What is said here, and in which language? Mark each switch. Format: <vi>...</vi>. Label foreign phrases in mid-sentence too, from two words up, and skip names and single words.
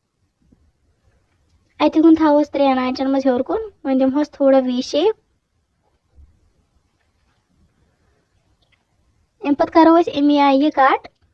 <ks>अत कुन थोस 3 आंचन मज हेर कुन वन दिमहस थोड़ा</ks> <en>V shape</en> <ks>अम पे करो अमी आय ये कट</ks>